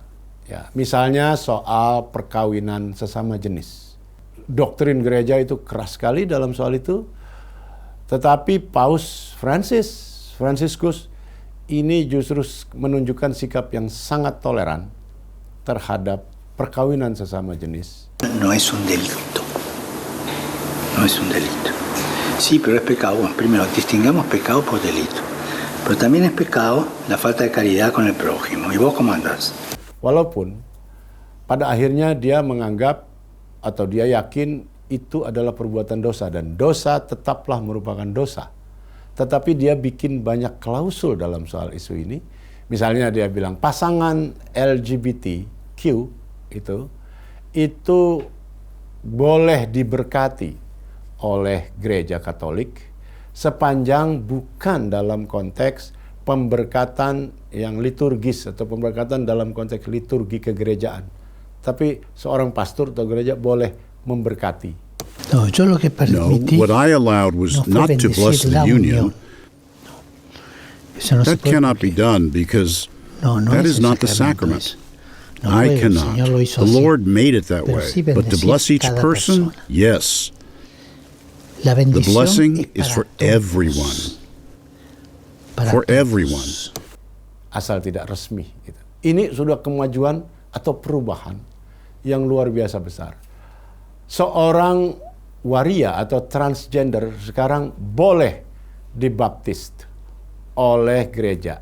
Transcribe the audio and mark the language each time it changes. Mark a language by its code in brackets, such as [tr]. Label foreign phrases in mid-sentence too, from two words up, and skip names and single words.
[id] Ya, misalnya soal perkawinan sesama jenis. Doktrin gereja itu keras sekali dalam soal itu. Tetapi Paus Franciscus ini justru menunjukkan sikap yang sangat toleran terhadap perkawinan sesama jenis. [es] No es un delito. No es un delito. Sí, pero es pecado. Primero, distingamos pecado por delito. Pero también es pecado la falta de caridad con el prójimo. ¿Y vos cómo andás? [id] Walaupun pada akhirnya dia menganggap atau dia yakin itu adalah perbuatan dosa, dan dosa tetaplah merupakan dosa. Tetapi dia bikin banyak klausul dalam soal isu ini. Misalnya dia bilang pasangan LGBTQ itu boleh diberkati oleh Gereja Katolik sepanjang bukan dalam konteks pemberkatan yang liturgis atau pemberkatan dalam konteks liturgi kegerejaan. Tapi seorang pastor atau gereja boleh memberkati. [en] No, what I allowed was not to bless the union. That cannot be done because that is not the sacrament. I cannot. The Lord made it that way. But to bless each person, yes. The blessing is for everyone. For everyone. [id] Asal tidak resmi. Gitu. Ini sudah kemajuan atau perubahan yang luar biasa besar. Seorang waria atau transgender sekarang boleh dibaptis oleh gereja.